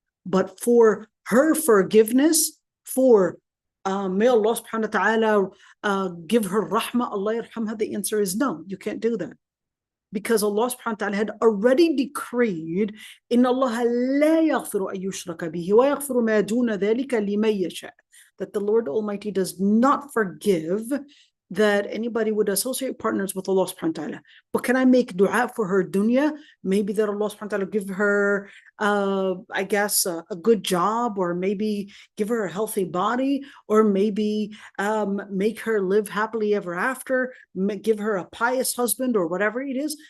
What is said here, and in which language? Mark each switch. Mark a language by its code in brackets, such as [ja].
[en] But for her forgiveness, for may Allah subhanahu wa ta'ala give her rahmah, Allah yarhamha, the answer is no, you can't do that. Because Allah subhanahu wa ta'ala had already decreed, [ar] إِنَّ اللَّهَ لَا يَغْفِرُ أَن يُشْرَكَ بِهِ وَيَغْفِرُ مَا دُونَ ذَلِكَ لِمَن يَشَاءُ. [en] that the Lord Almighty does not forgive that anybody would associate partners with Allah subhanahu wa ta'ala. But can I make dua for her dunya? Maybe that Allah subhanahu wa ta'ala give her, I guess, a good job, or maybe give her a healthy body, or maybe make her live happily ever after, give her a pious husband, or whatever it is.